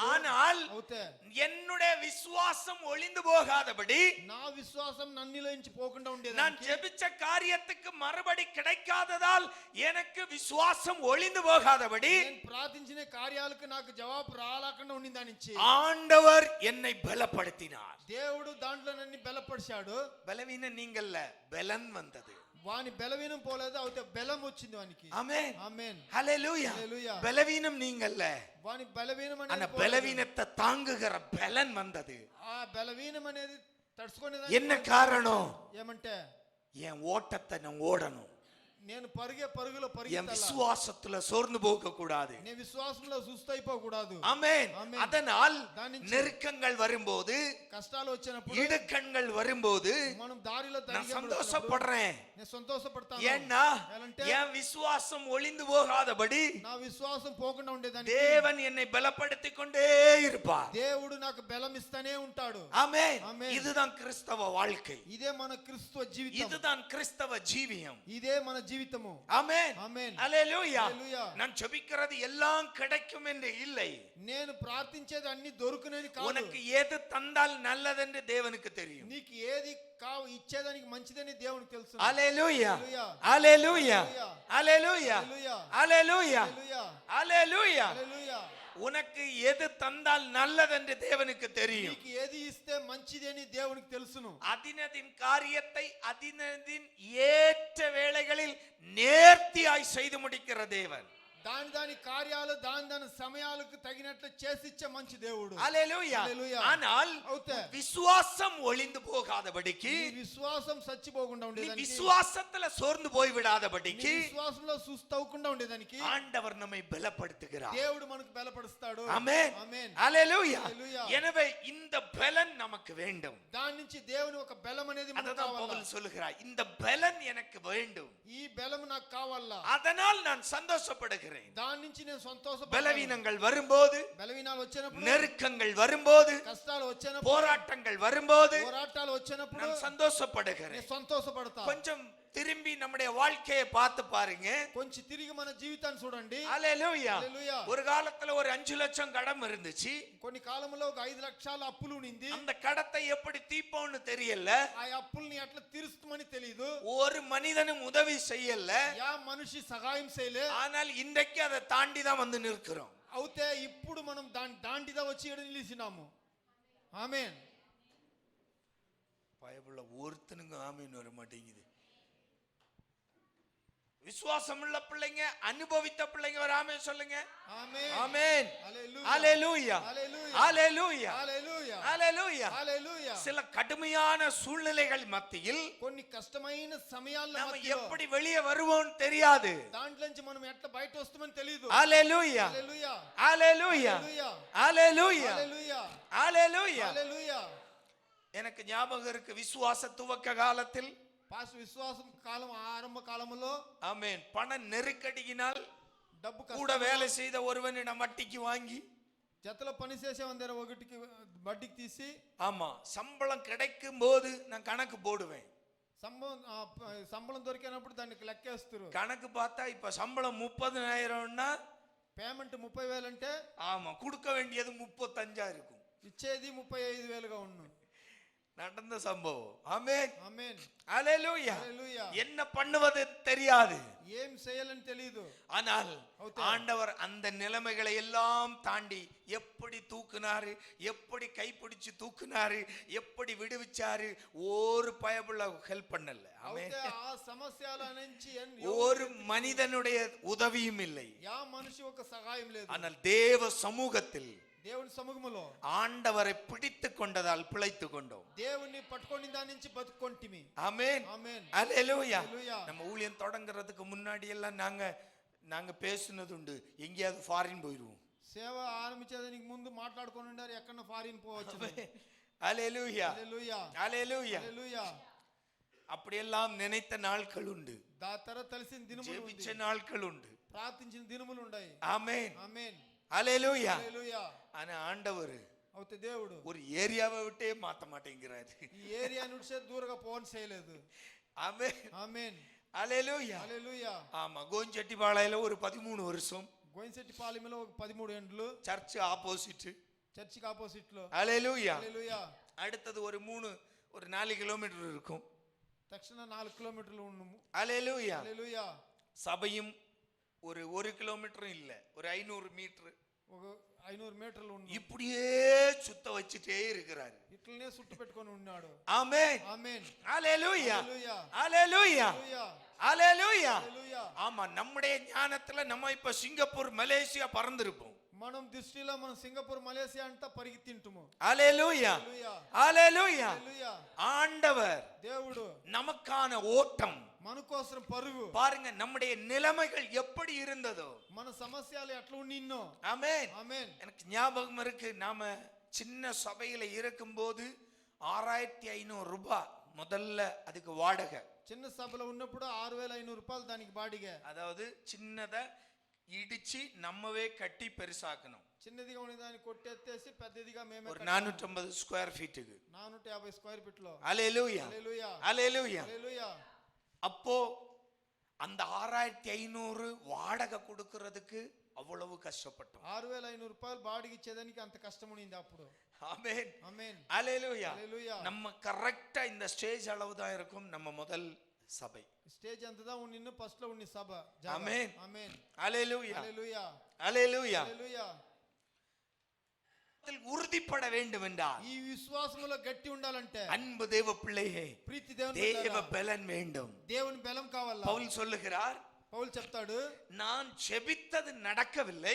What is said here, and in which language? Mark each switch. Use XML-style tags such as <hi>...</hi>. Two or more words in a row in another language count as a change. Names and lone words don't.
<ta>ஆனால்</ta> <te>అవుతే</te> <ta>என்னுடைய விசுவாசம் ஒளிந்து போகாதபடி,</ta> <te>నా విశ్వాసం నన్నులోంచి పోకుండా</te> <ta>நான்</ta> <te>ఉండేదానికి,</te> <ta>ஜெபிச்ச காரியத்துக்கு மறுபடி கிடைக்காததால் எனக்கு விசுவாசம் ஒளிந்து போகாதபடி</ta> <te>నేను ప్రార్థించిన కార్యాలకు నాకు జవాబు రాలేకుండా ఉండిందానిచ్చి</te> <ta>ஆண்டவர் என்னை பலப்படுத்தினார்.</ta> <te>దేవుడు దాంట్లో నన్ను బలపరిచాడు.</te> <ta>பலவீனம் நீங்கல்ல, பலன் வந்தது.</ta> <te>వాని బలవీనం పోలేదు, అవుతే బలం వచ్చింది వానికి.</te> <ta>ஆமென்.</ta> <te>ఆమేన్.</te> <ta>ஹalleluya.</ta> <te>హల్లెలూయా.</te> <ta>பலவீனம் நீங்கல்ல,</ta> <te>వాని బలవీనం</te> <ta>ஆனா</ta> <te>అనేది పోలేదు.</te> <ta>பலவீனத்தை தாங்குகிற பலன் வந்தது.</ta> <te>ఆ బలవీనం అనేది తడుచుకునేది</te> <ta>என்ன காரணம்?</ta> <te>ఏమంటే,</te> <ta>என் ஓட்டத்தை நான் ஓடணும்,</ta> <te>నేను పరుగులో</te> <ta>என்</ta> <te>పరిగెత్తాల,</te> <ta>விசுவாசத்துல சோர்ந்து போக கூடாது.</ta> <te>నేను విశ్వాసంలో సుస్తైపోకూడదు.</te> <ta>ஆமென். ஆமென். அதனால்</ta> <te>దానించి</te> <ta>நெருக்கங்கள் வரும்போது,</ta> <te>కష్టాలు వచ్చినప్పుడు,</te> <ta>இடுக்கண்கள் வரும்போது</ta> <te>మనం దారిలో</te> <ta>நான்</ta> <te>తరిగినప్పుడు</te> <ta>சந்தோஷப்படுறேன்.</ta> <te>నేను సంతోషపడతాను.</te> <ta>ஏன்னா</ta> <te>ఎలాంటే,</te> <ta>என் விசுவாசம் ஒளிந்து போகாதபடி</ta> <te>నా విశ్వాసం పోకుండా ఉండేదానికి</te> <ta>தேவன் என்னை பலப்படுத்திக் கொண்டே இருப்பார்.</ta> <te>దేవుడు నాకు బలం ఇస్తానే ఉంటాడు.</te> <ta>ஆமென். ஆமென். இதுதான் கிறிஸ்தவ வாழ்க்கை,</ta> <te>ఇదే మన క్రిస్తవ జీవితం.</te> <ta>இதுதான் கிறிஸ்தவ ஜீவியம்.</ta> <te>ఇదే మన జీవితము.</te> <ta>ஆமென்.</ta> <te>ఆమేన్.</te> <ta>அல்லேலூயா.</ta> <te>హల్లెలూయా.</te> <ta>நான் ஜெபிக்கிறது எல்லாம் கிடைக்கும் என்று இல்லை.</ta> <te>నేను ప్రార్థించేది అన్ని దొరుకునేది కాదు.</te> <ta>உனக்கு எது தந்தால் நல்லதென்று தேவனுக்கு தெரியும்.</ta> <te>నీకు ఏది ఇచ్చేదానికి మంచిదని దేవునికి తెలుసు.</te> <ta>அல்லேலூயா.</ta> <te>హల్లెలూయా.</te> <ta>அல்லேலూயா.</ta> <te>హల్లెలూయా.</te> <ta>அல்லேலூயா.</ta> <te>హల్లెలూయా.</te> <ta>அல்லேலூயா.</ta> <te>హల్లెలూయా.</te> <ta>அல்லேலூயா.</ta> <te>హల్లెలూయా.</te> <ta>உனக்கு எது தந்தால் நல்லதென்று தேவனுக்கு தெரியும்.</ta> <te>నీకు ఏది ఇస్తే మంచిదని దేవునికి తెలుసును.</te> <ta>அதினதின் காரியத்தை அதினதின் ஏற்ற வேளைகளில் நேர்த்தியாய் செய்து முடிக்கிற தேவன்.</ta> <te>దాని కార్యాలు దాని సమయాలకు తగినట్లు చేసిచ్చే మంచి దేవుడు.</te> <ta>அல்லேலூயா.</ta> <te>హల్లెలూయా.</te> <ta>ஆனால்</ta> <te>అవుతే</te> <ta>விசுவாசம் ஒளிந்து போகாதபடிக்கு,</ta> <te>నీ విశ్వాసం చచ్చిపోకుండా</te> <ta>நீ</ta> <te>ఉండేదానికి,</te> <ta>விசுவாசத்துல சோர்ந்து போய்</ta> <te>నీ</te> <ta>விடாதபடிக்கு</ta> <te>విశ్వాసంలో సుస్తవకుండా ఉండేదానికి</te> <ta>ஆண்டவர் நம்மை பலப்படுத்துகிறார்.</ta> <te>దేవుడు మనకు బలపరుస్తాడు.</te> <ta>ஆமென்.</ta> <te>ఆమేన్.</te> <ta>அல்லேலூயா.</ta> <te>హల్లెలూయా.</te> <ta>எனவே இந்த பலன் நமக்கு வேண்டும்.</ta> <te>దాని నుంచి దేవుని ఒక బలం అనేది మనకు</te> <ta>அததான்</ta> <te>కావాలా.</te> <ta>பவுல் சொல்லுகிறார், இந்த பலன் எனக்கு வேண்டும்,</ta> <te>ఈ బలం నాకు కావాలా.</te> <ta>அதனால் நான் சந்தோஷப்படுகிறேன்.</ta> <te>దాని నుంచి నేను సంతోషపడతాను.</te> <ta>பலவீனங்கள் வரும்போது,</ta> <te>బలవీనాలు వచ్చినప్పుడు,</te> <ta>நெருக்கங்கள் வரும்போது,</ta> <te>కష్టాలు వచ్చినప్పుడు,</te> <ta>போராட்டங்கள் வரும்போது</ta> <te>పోరాటాలు వచ్చినప్పుడు</te> <ta>நான் சந்தோஷப்படுகிறேன்.</ta> <te>నేను సంతోషపడతా.</te> <ta>கொஞ்சம் திரும்பி நம்முடைய வாழ்க்கையை பார்த்து பாருங்க.</ta> <te>కొంచెం తిరిగి మన జీవితాన్ని చూడండి.</te> <ta>அல்லேலூயா.</ta> <te>హల్లెలూయా.</te> <ta>ஒரு காலத்துல ஒரு 5 லட்சம் கடன் இருந்துச்சு.</ta> <te>కొన్ని కాలంలో ఒక 5 లక్షల అప్పులు ఉండింది.</te> <ta>அந்த கடத்தை எப்படி தீர்ப்போம்னு தெரியல,</ta> <te>ఆ అప్పుల్ని ఎట్లా తీరుస్తామని తెలియదు.</te> <ta>ஒரு மனிதனும் உதவி செய்யல.</ta> <te>యా మనిషి సహాయం చేయలే.</te> <ta>ஆனால் இன்றைக்கு அதை தாண்டி தான் வந்து நிற்கிறோம்.</ta> <te>అవుతే ఇప్పుడు మనం దాంటిదా వచ్చి ఈడ నిలిచినాము.</te> <ta>ஆமென். பயபுள்ள ஒருத்தனுங்க ஆமீன் வர மாட்டேங்குது. விசுவாசம் உள்ள பிள்ளைங்க, அனுபவித்த பிள்ளைங்க ஒரு ஆமென் சொல்லுங்க. ஆமென். ஆமென். ஹalleluya. ஹalleluya. ஹalleluya. ஹalleluya. ஹalleluya. ஹalleluya. சில கடுமையான சூழ்நிலைகள் மத்தியில்</ta> <te>కొన్ని కష్టమైన సమయాల్లో</te> <ta>நாம எப்படி வெளியே வருவோம் தெரியாது.</ta> <te>దాంట్లోంచి మనం ఎట్లా బయట వస్తామని తెలియదు.</te> <ta>ஹalleluya.</ta> <te>హalleluya.</te> <ta>ஹalleluya. ஹalleluya.</ta> <te>హalleluya.</te> <ta>ஹalleluya.</ta> <te>హalleluya.</te> <ta>எனக்கு ஞாபகம் இருக்கு, விசுவாச துவக்க காலத்தில்</ta> <te>పాస్ విశ్వాసం కాలం ఆరంభ కాలంలో</te> <ta>ஆமென், பண நெருக்கடியினால்</ta> <te>డబ్బు</te> <ta>கூட வேலை செய்த ஒருவனிடம் வட்டிக்கு வாங்கி</ta> <te>జతలో పని చేసేవందర ఒకటికి వడ్డీకి తీసి,</te> <ta>ஆமா, சம்பளம் கிடைக்கும் போது நான் கணக்கு போடுவேன்.</ta> <te>సంబళం దొరికినప్పుడు దానికి లెక్కేస్తారు.</te> <ta>கணக்கு பார்த்தா இப்ப சம்பளம் 30,000னா</ta> <te>పేమెంట్ 30,000 అంటే</te> <ta>ஆமா, கொடுக்க வேண்டியது 35 இருக்கும்.</ta> <te>ఇచ్చేది 35,000గా ఉన్ను.</te> <ta>நடந்த சம்பவம். ஆமென்.</ta> <te>ఆమేన్.</te> <ta>ஹalleluya.</ta> <te>హalleluya.</te> <ta>என்ன பண்ணுவது தெரியாது,</ta> <te>ఏం చేయాలని తెలియదు.</te> <ta>ஆனால் ஆண்டவர் அந்த நிலைமைகளை எல்லாம் தாண்டி எப்படி தூக்குனாரு, எப்படி கைப்பிடிச்சு தூக்குனாரு, எப்படி விடுவிச்சாரு, ஒரு பயபுள்ள ஹெல்ப் பண்ணல. ஆமென்.</ta> <te>ఆ సమస్యల నుంచి</te> <ta>ஒரு மனிதனுடைய உதவியும் இல்லை,</ta> <te>యా మనిషి ఒక సహాయం లేదు.</te> <ta>ஆனால் தேவ சமூகத்தில்</ta> <te>దేవుని సముఖములో</te> <ta>ஆண்டவரை பிடித்து கொண்டதால் பிழைத்து கொண்டோம்.</ta> <te>దేవుని పట్టుకొని దాని నుంచి బతుకొంటిమి.</te> <ta>ஆமென்.</ta> <te>ఆమేన్.</te> <ta>ஹalleluya.</ta> <te>హalleluya.</te> <ta>நம்ம ஊழியம் தொடங்குறதுக்கு முன்னாடி எல்லாம் நாங்க பேசுனது உண்டு, எங்கேயாவது ஃபாரின் போயிடுவோம்.</ta> <te>సేవ ఆరంభించేదానికి ముందు మాట్లాడుకొని ఉండారు, ఎక్కడ ఫారిన్ పోవచ్చు.</te> <ta>ஹalleluya.</ta> <te>హalleluya.</te> <ta>ஹalleluya.</ta> <te>హalleluya.</te> <ta>அப்படியெல்லாம் நினைத்த நாட்கள் உண்டு,</ta> <te>దాతర తెలిసిన దినములు</te> <ta>ஜெபிச்ச</ta> <te>ఉంది,</te> <ta>நாட்கள் உண்டு.</ta> <te>ప్రార్థించిన దినములు ఉన్నాయి.</te> <ta>ஆமென்.</ta> <te>ఆమేన్.</te> <ta>ஹalleluya.</ta> <te>హalleluya.</te> <ta>ஆனா ஆண்டவர்</ta> <te>అవుతే దేవుడు</te> <ta>ஒரு ஏரியாவை விட்டே மாத்த மாட்டேங்கிறாரு.</ta> <te>ఈ ఏరియా నుంచి దూరంగా పోన్ చేయలేదు.</te> <ta>ஆமென்.</ta> <te>ఆమేన్.</te> <ta>ஹalleluya.</ta> <te>హalleluya.</te> <ta>ஆமா, கோஞ்செட்டிபாளையில ஒரு 13 வருஷம்,</ta> <te>గోయిన్శెట్టిపాలెంలో ఒక 13 ఏండ్లు,</te> <en>church opposite.</en> <te>చర్చికి ఆపోజిట్ లో.</te> <ta>ஹalleluya.</ta> <te>హalleluya.</te> <ta>அடுத்தது ஒரு 4 கிலோமீட்டர் இருக்கும்.</ta> <te>తక్షణ 4 కిలోమీటర్లు ఉన్నాము.</te> <ta>ஹalleluya.</ta> <te>హalleluya.</te> <ta>சபையும் ஒரு 1 கிலோமீட்டரும் இல்ல, ஒரு 500 மீட்டர்.</ta> <te>ఒక 500 మీటర్లు ఉన్నాము.</te> <ta>இப்படியே சுத்த வச்சிட்டே இருக்கிறாரு.</ta> <te>ఇట్లనే చుట్టు పెట్టుకొని ఉన్నాడు.</te> <ta>ஆமென்.</ta> <te>ఆమేన్.</te> <ta>ஹalleluya.</ta> <te>హalleluya.</te> <ta>ஹalleluya.</ta> <te>హalleluya.</te> <ta>ஹalleluya.</ta> <te>హalleluya.</te> <ta>ஆமா, நம்முடைய ஞானத்துல நம்ம இப்ப சிங்கப்பூர் மலேசியா பறந்திருப்போம்.</ta> <te>మనం దృష్టిలో మనం సింగపూర్ మలేసియా అంతా పరిగి తింటుము.</te> <ta>ஹalleluya.</ta> <te>హalleluya.</te> <ta>ஹalleluya.</ta> <te>హalleluya.</te> <ta>ஆண்டவர்</ta> <te>దేవుడు</te> <ta>நமக்கான ஓட்டம்</ta> <te>మన కోసం పరుగు.</te> <ta>பாருங்க, நம்முடைய நிலைமைகள் எப்படி இருந்ததோ,</ta> <te>మన సమస్యలు ఎట్లా ఉన్నిన్నో.</te> <ta>ஆமென்.</ta> <te>ఆమేన్.</te> <ta>எனக்கு ஞாபகம் இருக்கு, நாம சின்ன சபையில இருக்கும்போது 6,500 ரூபாய் முதல்ல அதுக்கு வாடகை.</ta> <te>చిన్న సభలో ఉన్నప్పుడు 6,500 రూపాయలు దానికి బాడిగా.</te> <ta>அதாவது சின்னதை இடிச்சு நம்மவே கட்டி பெருசாக்கணும்.</ta> <te>చిన్నదిగా ఉన్న దాన్ని కొట్టెత్తేసి పెద్దదిగా మేమే</te> <ta>ஒரு 450</ta> <en>square feet.</en> <te>450</te> <en>square feet</en> <te>లో.</te> <ta>ஹalleluya.</ta> <te>హalleluya.</te> <ta>ஹalleluya.</ta> <te>హalleluya.</te> <ta>அப்போ அந்த 6,500 வாடகை கொடுக்கிறதுக்கு அவ்வளவு கஷ்டப்பட்டோம்.</ta> <te>6,500 రూపాయలు బాడిగ ఇచ్చేదానికి అంత కష్టం ఉండింది అప్పుడు.</te> <ta>ஆமென்.</ta> <te>ఆమేన్.</te> <ta>ஹalleluya.</ta> <te>హalleluya.</te> <ta>நம்ம கரெக்ட்டா இந்த ஸ்டேஜ் அளவு தான் இருக்கும் நம்ம முதல் சபை.</ta> <te>స్టేజ్ అంతదా ఉన్నిన్ను ఫస్ట్ లో ఉన్ని సభ. ఆమేన్. ఆమేన్.</te> <ta>ஹalleluya.</ta> <te>హalleluya.</te> <ta>ஹalleluya.</ta> <te>హalleluya.</te> <ta>உறுதிப்பட வேண்டும் என்றால்,</ta> <te>ఈ విశ్వాసములో గట్టి ఉండాలంటే,</te> <ta>அன்பு தேவ பிள்ளையே,</ta> <te>ప్రీతి దేవుని</te> <ta>தேவ</ta> <te>బిడ్డలారా,</te> <ta>பலன் வேண்டும்.</ta> <te>దేవుని బలం కావాలా.</te> <ta>பவுல் சொல்லுகிறார்,</ta> <te>పౌలు చెప్తాడు,</te> <ta>நான் ஜெபித்தது நடக்கவில்லை,</ta>